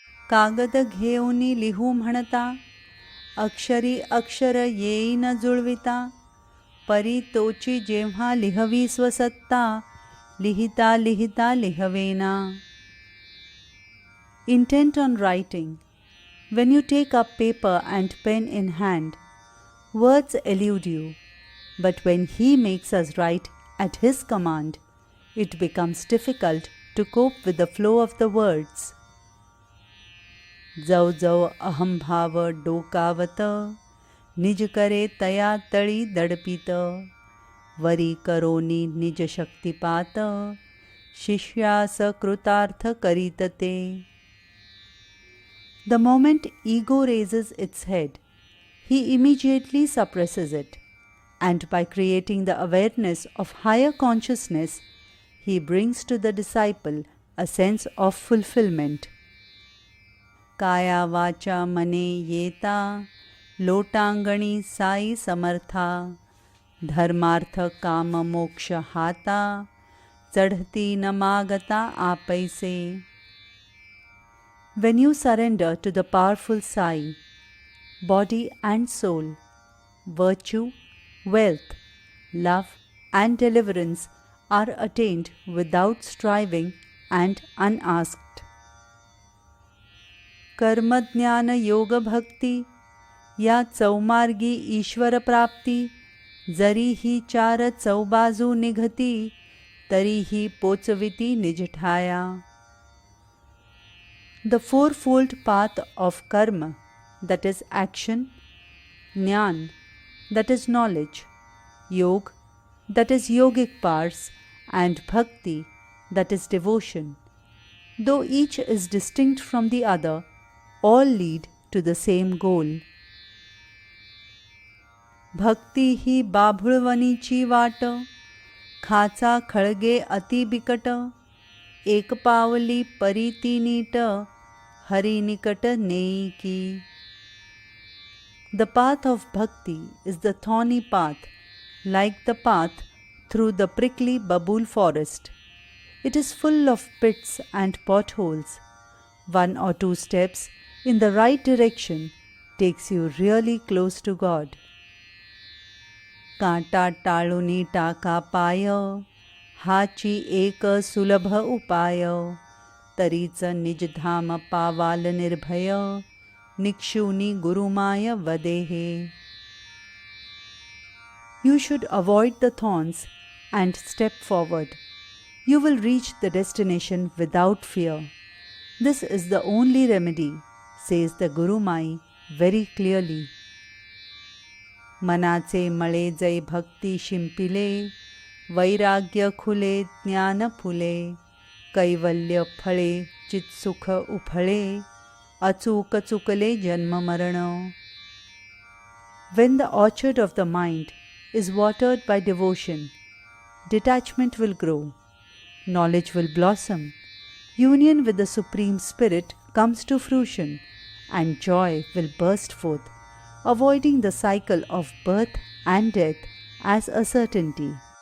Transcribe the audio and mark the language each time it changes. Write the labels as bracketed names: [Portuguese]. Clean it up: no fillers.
[Marathi] कागद घेऊनी लिहू म्हणता, अक्षरी अक्षर येई न जुळविता, परी तोची जेव्हा लिहवी स्वसत्ता, लिहिता लिहिता लिहवेना. [English] Intent on writing. When you take up paper and pen in hand, words elude you, but when he makes us write at his command, it becomes difficult to cope with the flow of the words. [Marathi] जव जव अहंभाव डोकावत, निज करे तया तळी दडपित, वरी करोनी निज शक्तिपात, शिष्यास कृतार्थ करीत ते. [English] The moment ego raises its head, he immediately suppresses it, and by creating the awareness of higher consciousness, he brings to the disciple a sense of fulfillment. [Marathi] काया वाचा मने येता, लोटांगणी साई समर्था, धर्मार्थ काम मोक्ष हाता, चढ़ती न मागता आपैसे. [English] When you surrender to the powerful Sai, body and soul, virtue, wealth, love and deliverance are attained without striving and unasked. [Marathi] कर्म ज्ञान योग भक्ति या चौमार्गी ईश्वर प्राप्ति, जरी ही चार चौबाजू निघती, तरी ही पोचविती निज ठाया. [English] The fourfold path of karma, that is action, jnana, that is knowledge, yoga, that is yogic powers, and bhakti, that is devotion, though each is distinct from the other, all lead to the same goal. [Marathi] भक्ती ही बाभुळवणीची वाट, खाचा खळगे अति बिकट, एक पावली परी ती नीट, हरि निकट नेई की. [English] The path of bhakti is the thorny path, like the path through the prickly babul forest. It is full of pits and potholes. One or two steps in the right direction takes you really close to God. [Marathi] कांटा टाळुनी टाका पाय, हाची एक सुलभ उपाय, तरीच निज धाम पावाल निर्भय, निक्षुनी गुरुमाय वदेहे. [English] You should avoid the thorns and step forward. You will reach the destination without fear. This is the only remedy, says the Guru Mai very clearly. [Marathi] मनाचे मळे जै भक्ती शिंपिले, वैराग्य खुले ज्ञान फुले, कैवल्य फळे चित्सुख उफळे, अचूक चुकले जन्म मरण. [English] When the orchard of the mind is watered by devotion, detachment will grow, knowledge will blossom, union with the Supreme Spirit comes to fruition, and joy will burst forth, avoiding the cycle of birth and death as a certainty.